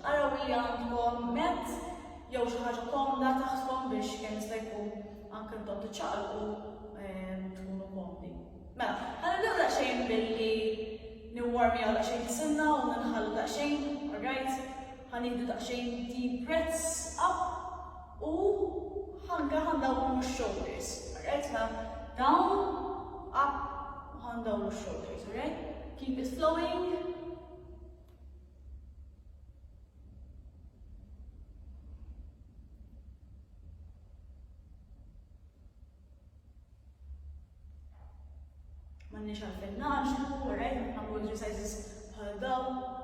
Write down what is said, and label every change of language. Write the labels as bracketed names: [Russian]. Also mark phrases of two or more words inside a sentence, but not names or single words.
[Maltese] Araw li għandkom mat jew xi ħaġa komda taħtkom biex kemm jista' jkun anke intom tiċċaqalqu tkunu komdi. Mela, ħanibdew daqsxejn billi niwarmjaw daqsxejn ġisimna u nħallu daqsxejn, ħanieħdu daqsxejn [English] deep breaths up [Maltese] u ħandawru x- [English] shoulders, down, up, [Maltese] ħandawru x- [English] shoulders, Keep it flowing. [Maltese] M'għandniex għalfejn naġlu, nagħmlu exercises bħal dawn.